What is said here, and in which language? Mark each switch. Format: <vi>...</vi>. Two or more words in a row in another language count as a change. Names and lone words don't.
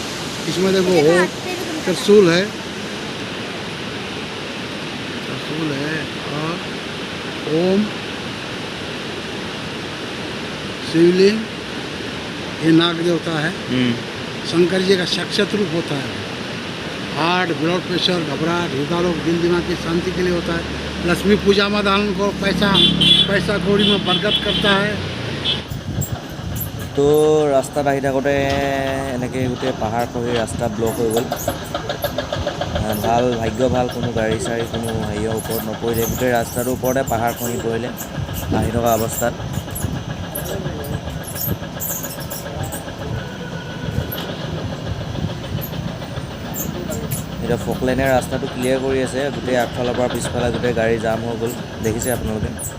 <hi>इसमें देखो हो त्रिशूल है और ओम शिवलिंग, ये नाग देवता है। शंकर जी का साक्षात रूप होता है। हार्ट,</hi> <en>blood pressure,</en> <hi>घबराहट, हृदय रोग, दिल दिमाग की शांति के लिए होता है। लक्ष्मी पूजा में दान को पैसा कौड़ी में बरकत करता है।</hi> <as>তো ৰাস্তাত আহি থাকোঁতে এনেকৈ গোটেই পাহাৰ খহি ৰাস্তা ব্লক হৈ গ'ল। ভাল ভাগ্য ভাল, কোনো গাড়ী চাড়ী কোনো হেৰিয়ৰ ওপৰত নপৰিলে। গোটেই ৰাস্তাটোৰ ওপৰতে পাহাৰ খহি পৰিলে আহি থকা অৱস্থাত। এতিয়া ফকলেনে ৰাস্তাটো ক্লিয়াৰ কৰি আছে, গোটেই আগফালৰ পৰা পিছফালে গোটেই গাড়ী জাম হৈ গ'ল, দেখিছে আপোনালোকে।</as>